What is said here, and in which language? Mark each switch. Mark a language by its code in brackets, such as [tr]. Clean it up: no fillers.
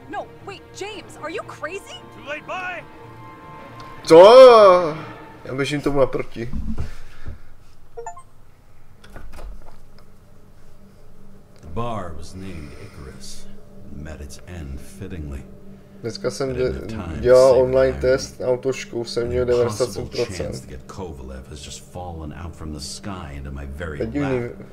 [en] No, wait, James, are you crazy? Too late, bye! [cs] Co? Já běžím tomu naproti. [en] The bar was named Icarus and met its end fittingly. [cs] Dneska jsem dělal online test na autošku, jsem měl 97%. [en] Kovalev has just fallen out from the sky into my very lap.